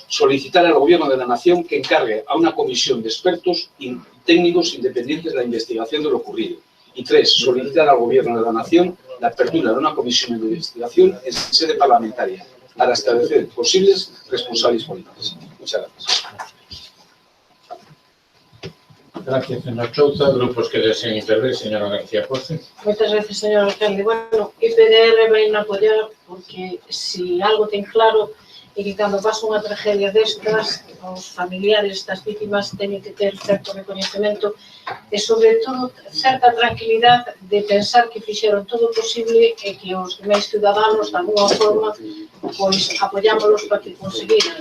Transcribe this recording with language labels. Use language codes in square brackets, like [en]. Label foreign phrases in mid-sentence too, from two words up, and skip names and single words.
[es] Solicitar al Gobierno de la Nación que encargue a una comisión de expertos y técnicos independientes la investigación de lo ocurrido. Y 3. Solicitar al Gobierno de la Nación la apertura de una comisión de investigación en sede parlamentaria para establecer posibles responsables políticos. Muchas gracias. Gracias, señor Chouza. Grupos que deseen intervir, señora García Poce. [gl] Moitas veces, señor alcalde. Bueno, IPDR vai na apoiar porque si algo ten claro é que cando pasa unha tragedia destas, os familiares das vítimas teñen que ter certo recoñecemento e, sobre todo, certa tranquilidade de pensar que fixeron todo o posible e que os demais ciudadanos, [es] de alguna forma, [gl] pois apoyámolos para que conseguiran.